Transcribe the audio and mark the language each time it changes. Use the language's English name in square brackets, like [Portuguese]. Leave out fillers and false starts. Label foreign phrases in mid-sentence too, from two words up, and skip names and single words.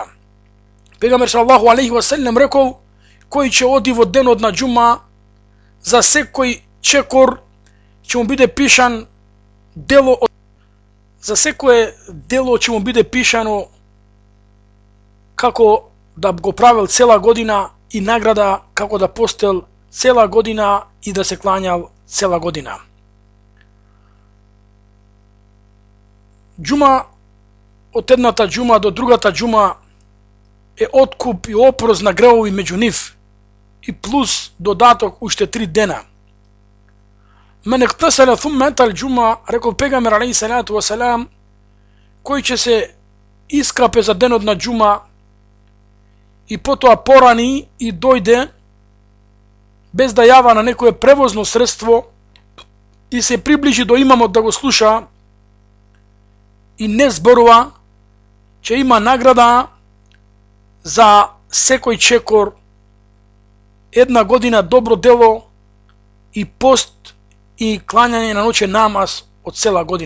[Macedonian] Пегамбер [Arabic] صلى الله عليه وسلم [Macedonian] рекол: "Кој ќе оди во денот на џума, за секој чекор ќе му биде пишан дело, за секое дело ќе му биде пишано како да го правил цела година, и награда како да постел цела година и да се клањал цела година." Џума, од едната џума до другата џума, е откуп и опрос на гревови меѓу нив, и плюс додаток уште 3 дена. [Arabic] "من اغتسل ثم أتى الجمعة", [Macedonian] рекол пегамбер [Arabic] عليه الصلاة والسلام, [Macedonian] кој ќе се искапе за денот на џума и потоа порани и дојде без да јава на некое превозно средство и се приближи до имамот да го слуша и не зборува, ќе има награда за секој чекор, 1 година добро дело и пост и клањање на ноќен намаз од цела година.